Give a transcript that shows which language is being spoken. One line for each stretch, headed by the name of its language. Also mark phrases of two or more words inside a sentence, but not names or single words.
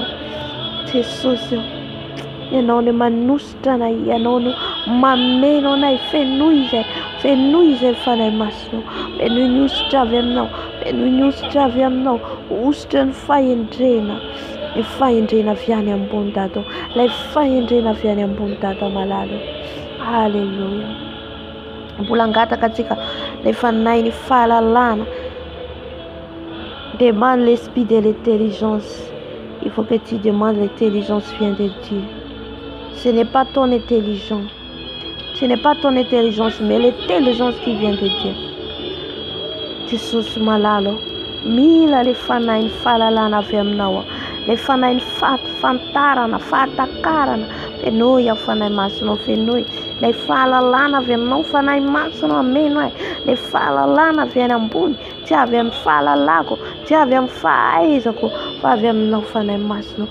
Malagasy: Jesosy, ianao no manositra anay, ianao no mameno anay, fenoy izay fanay masonao, fenoy ny ositra avy aminao, fenoy ny ositra avy aminao, ositra ny fahendrena, ny fahendrena avy any ambony dado, ilay fahendrena avy any ambony dado malalo. Alléluia. Mbola angataka antsika ilay fanahy ny fahalalana.
French: Demande l'esprit de l'intelligence. Il faut que tu demandes l'intelligence vient de Dieu. Ce n'est pas ton intelligence. Ce n'est pas ton intelligence, mais l'intelligence qui vient de Dieu.
Malagasy: Jesus malalo. Mila le fanahy fahalalana avy aminao. Le fanahy fantarana, fahatakarana. Fenoy ya fanahy masonao, fenoy. Le fahalalana avy aminao, fanahy masonao ameno ai. Le fahalalana avy any ambony, tsy avy amin'ny fahalalako, tsy avy amin'ny fahaizako, fa avy aminao fanahy masina.